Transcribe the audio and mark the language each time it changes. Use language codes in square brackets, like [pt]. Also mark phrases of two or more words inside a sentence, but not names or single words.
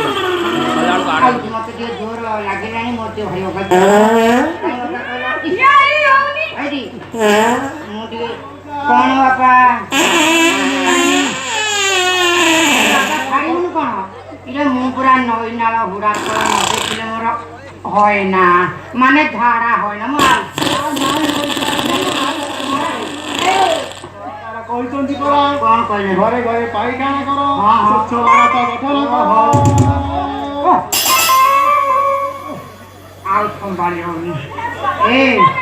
[or] ମତେ ଟିକେ ଜୋର ଲାଗିଲାଣି ମୋତେ ଭାଇ ଭାଇଟି ମୁଁ ଟିକେ କଣ ବାପା ଛାଡ଼ିବୁନି କଣ ଏଇଟା ମୁଁ ପୁରା ନଈ ନାଳ ହୁଡ଼ା ତଳ ନ ଦେଖିଲେ ମୋର [bn] হয় না মানে ঝাড়া হয় না [or] କହିଛନ୍ତି ପରା କଣ କହିଲେ ଘରେ ଘରେ ପାଇଖାନା କର ହଁ, ହଁ। ସ୍ୱଚ୍ଛ ଭାରତ ଗଠନ କର ଆଉ ସମ୍ଭାଳି ହଉନି ଏ ନା